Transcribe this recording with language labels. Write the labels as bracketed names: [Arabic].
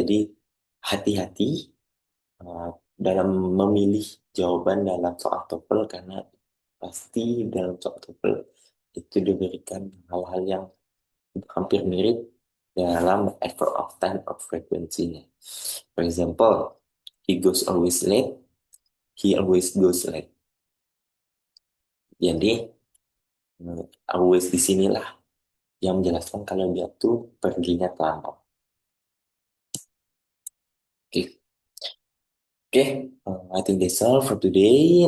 [Indonesian] Jadi, hati-hati dalam memilih jawaban dalam soal TOEFL karena pasti dalam soal TOEFL itu diberikan hal-hal yang hampir mirip dalam adverb of time of frequency-nya. [English] For example, he goes always late, he always goes late. [Indonesian] Jadi always di sinilah yang menjelaskan kalau dia tuh perginya terlambat. [English] Oke, oke, I think that's all for today.